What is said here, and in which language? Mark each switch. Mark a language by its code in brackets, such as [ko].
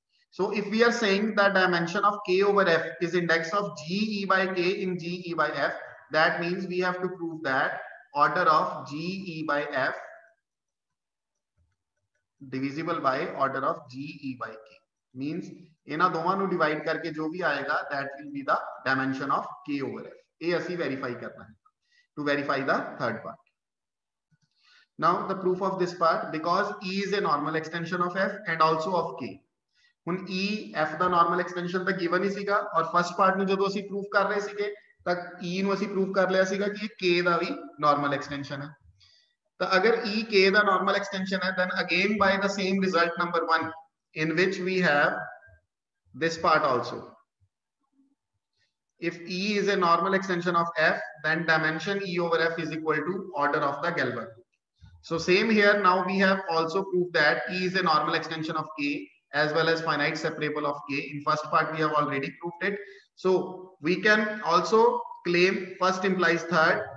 [en] So if we are saying that dimension of k over f is index of g e by k in g e by f that means we have to prove that order of g e by f divisible by order of g e by k means [pa] ਇਹਨਾਂ ਦੋਵਾਂ ਨੂੰ divide ਕਰਕੇ ਜੋ ਵੀ ਆਏਗਾ [en] that will be the dimension of k over f [pa] ਇਹ ਅਸੀਂ verify ਕਰਨਾ ਹੈ [en] to verify the third part. Now the proof of this part because e is a normal extension of f and also of k. [pa] ਹੁਣ e f ਦਾ normal extension ਤਾਂ given ਹੀ ਸੀਗਾ ਔਰ first part ਨੂੰ ਜਦੋਂ ਅਸੀਂ proof ਕਰ ਰਹੇ ਸੀਗੇ ਤਾਂ e ਨੂੰ ਅਸੀਂ ਪ੍ਰੂਫ ਕਰ ਲਿਆ ਸੀਗਾ ਕਿ ਇਹ k ਦਾ ਵੀ normal extension ਹੈ ਤਾਂ ਅਗਰ e k ਦਾ normal extension ਹੈ [en] then again by the same result number 1 in which we have this part also. If e is a normal extension of f then dimension e over f is equal to order of the Gelbart group. So same here now we have also proved that e is a normal extension of k as well as finite separable of k. In first part we have already proved it. So we can also claim first implies third.